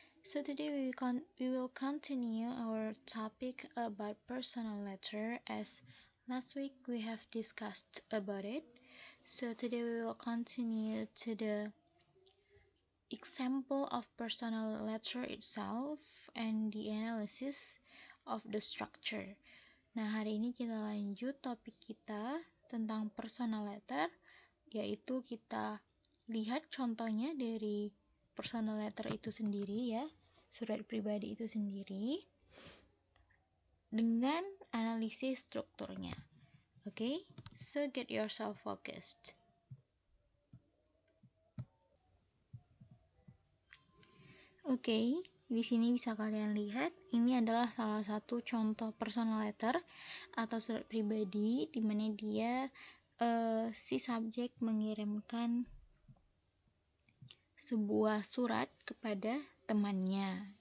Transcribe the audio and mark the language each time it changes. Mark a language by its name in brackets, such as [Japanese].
[English] So today we will continue our topic about personal letter, as last week we have discussed about it. So today we will continue to the example of personal letter itself and the analysis of the structure. [Indonesian] Nah, hari ini kita lanjut topik kita tentang personal letter, yaitu kita lihat contohnya dari personal letter itu sendiri ya, surat pribadi itu sendiri, dengan analisis strukturnya. [English] Okay, so get yourself focused. [Indonesian] Okay, di sini bisa kalian lihat, ini adalah salah satu contoh personal letter atau surat pribadi di mana dia si subjek mengirimkan sebuah surat kepada temannya.